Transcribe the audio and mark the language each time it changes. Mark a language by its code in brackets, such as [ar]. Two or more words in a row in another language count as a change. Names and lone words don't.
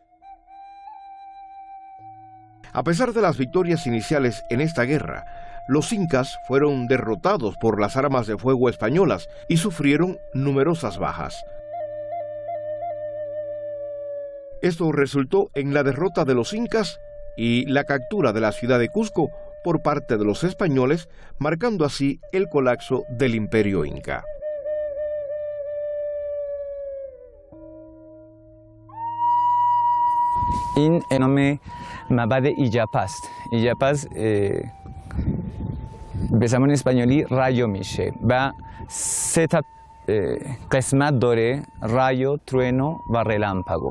[es] A pesar de las victorias iniciales en esta guerra, los incas fueron derrotados por las armas de fuego españolas y sufrieron numerosas bajas. Esto resultó en la derrota de los incas y la captura de la ciudad de Cusco por parte de los españoles, marcando así el colapso del imperio inca. [fa] این نام معبد ایجاپاست. ایجاپاست به زبان اسپانیولی رایو میشه و سه تا قسمت داره: [es] rayo, trueno [fa] و رلاmpago.